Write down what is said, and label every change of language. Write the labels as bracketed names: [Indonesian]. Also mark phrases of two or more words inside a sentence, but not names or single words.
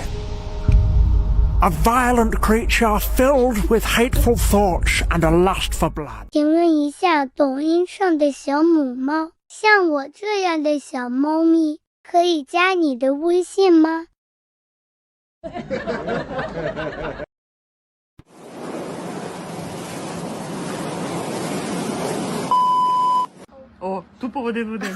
[English] A violent creature filled with hateful thoughts and a lust for blood. [Chinese] 请问一下，抖音上的小母猫，像我这样的小猫咪，可以加你的微信吗？ [Russian] О, тупо в один в один.